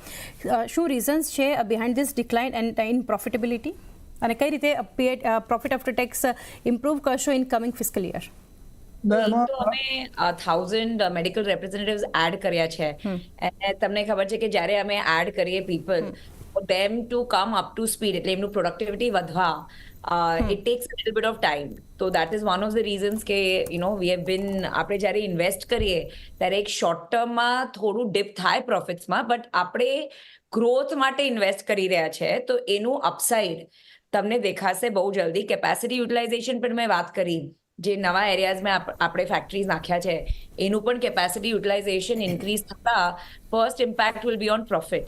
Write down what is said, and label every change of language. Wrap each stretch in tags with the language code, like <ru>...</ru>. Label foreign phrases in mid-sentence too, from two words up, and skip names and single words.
<en>શું રીઝન્સ છે behind this decline and in profitability,</en> <gu>અને કઈ રીતે</gu> <en>profit after tax improve કરશો in coming fiscal year?</en> <gu>અમે 1000</gu> <en>medical representatives</en> <gu>એડ કર્યા છે. અને તમને ખબર છે કે જ્યારે અમે એડ કરીએ પીપલ,</gu> <en>them to come up to speed,</en> <gu>એટલે એમનું પ્રોડક્ટિવિટી વધવા,</gu> <en>it takes a little bit of time. So that is one of the reasons કે we have been,</en> <gu>આપણે જ્યારે ઇન્વેસ્ટ કરીએ ત્યારે એક</gu> <en>short term</en> <gu>થોડું ડિપ થાય પ્રોફિટ્સમાં, બટ આપણે ગ્રોથ માટે ઇન્વેસ્ટ કરી રહ્યા છે તો એનું અપસાઇડ તમને દેખાશે બહુ જલ્દી.</gu> <en>capacity utilization</en> <gu>પણ મેં વાત કરી, જે નવા એરિયાઝમાં આપણે ફેક્ટરીઝ નાખ્યા છે એનું પણ</gu> <en>capacity utilization increase</en> <gu>થતા</gu> <en>first impact will be on profit.</en>